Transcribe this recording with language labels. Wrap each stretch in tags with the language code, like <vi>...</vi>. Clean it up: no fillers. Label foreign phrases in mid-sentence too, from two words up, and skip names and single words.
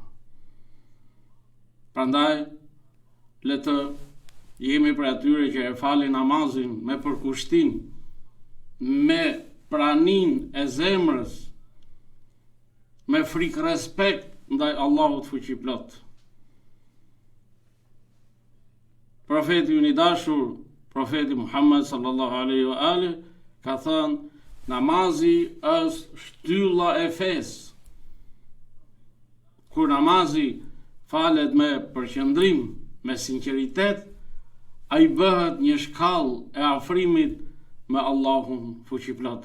<sq>Prandaj, le të jemi për atyre që e falin namazin me përkushtim, me pranin e zemrës, me frikë respekt ndaj Allahut fuqiplot. Profeti i dashur, profeti Muhammed</sq> <ar>صلى الله عليه وآله,</ar> <sq>ka thënë: namazi është shtylla e fesë. Kur namazi falet me përqendrim, me sinqeritet, ai bëhet një shkallë e afrimit me Allahun fuqiplot.</sq>